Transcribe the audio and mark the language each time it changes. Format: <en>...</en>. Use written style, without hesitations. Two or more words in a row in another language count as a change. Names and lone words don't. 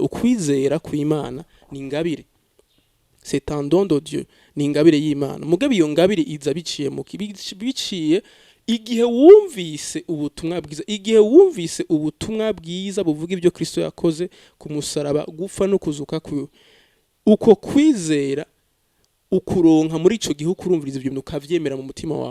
<rn>ukwizera kw'Imana ni ingabire,</rn> <fr>c'est un don de Dieu,</fr> <rn>ni ingabire y'Imana. Mugabe iyo ngabire iza biciye mu biciye igihe wumvise ubutumwa bwiza, igihe wumvise ubutumwa bwiza buvuga ibyo Kristo yakoze ku musaraba, gupfa no kuzuka kwiwe. Uko kwizera ukuronka muri ico gihe ukurumviriza ibyo bintu ukavyemera mu mutima wawe.</rn>